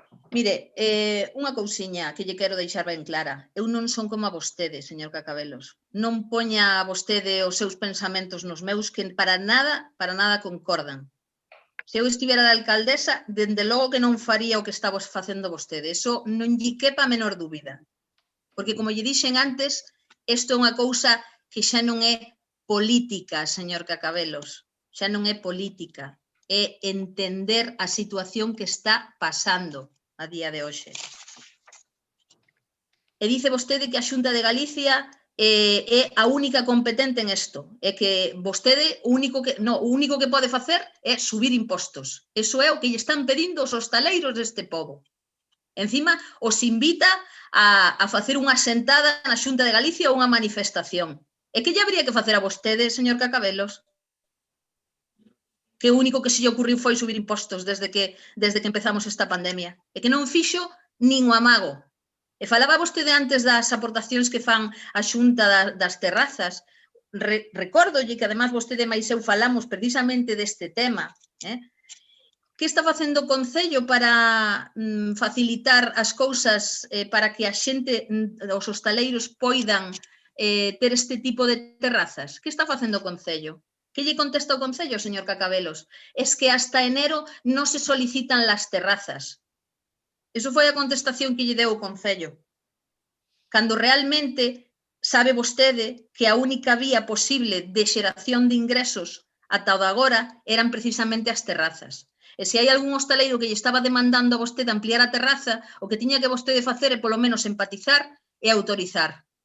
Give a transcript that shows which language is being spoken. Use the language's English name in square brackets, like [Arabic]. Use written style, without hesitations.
[Galician] Mire, unha cousiña que lle quero deixar ben clara. Eu non son como a vostede, señor Cacabelos. Non poña a vostede os seus pensamentos nos meus que para nada concordan. Se eu estivera de alcaldesa, dende logo que non faría o que está facendo vostede. Eso non lle quepa a menor dúbida. Porque, como lle dixen antes, isto é unha cousa que xa non é política, señor Cacabelos. Xa non é política. É entender a situación que está pasando a día de hoxe. E dice vostede que a Xunta de Galicia é a única competente en isto. É que vostede o único que pode facer é subir impostos. Eso é o que lle están pedindo os hostaleiros deste pobo. Encima, os invita a facer unha sentada na Xunta de Galicia ou unha manifestación. E que lle habría que facer a vostede, señor Cacabelos? Que o único que se lle ocurriu foi subir impostos desde que empezamos esta pandemia. E que non fixo nin o amago. E falaba vostede antes das aportacións que fan a Xunta das terrazas. recórdolle que además vostede máis eu falamos precisamente deste tema, que está facendo o Concello para facilitar as cousas para que a xente, os hostaleiros poidan ter este tipo de terrazas? Que está facendo o Concello? Que lle contesta o Concello, señor Cacabelos? [Spanish] Es que hasta enero non se solicitan las terrazas. [Galician] Eso foi a contestación que lle deu o Concello. Cando realmente sabe vostede que a única vía posible de xeración de ingresos ata o de agora eran precisamente as terrazas. E se hai algún hostaleiro que lle estaba demandando a vostede ampliar a terraza, o que tiña que vostede facer é polo menos empatizar e autorizar.